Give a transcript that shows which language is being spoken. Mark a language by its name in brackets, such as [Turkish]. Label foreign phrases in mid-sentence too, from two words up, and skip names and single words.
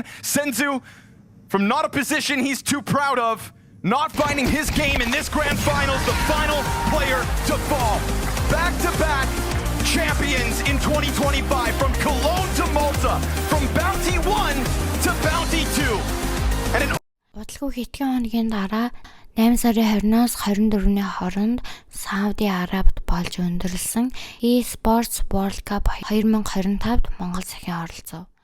[English] Senzu, from not a position he's too proud of, not finding his game in this grand finals, the final player to fall. Back-to-back champions in 2025, from Cologne to Malta, from Bounty 1 to Bounty 2. And an [Mongolian] Бодлого хэдхэн хоногийн дараа 8 сарын 20-наас 24-ний хооронд Сауди Арабид болж өндөрлсөн eSports World Cup 2025-д Монгол сахин оролцов.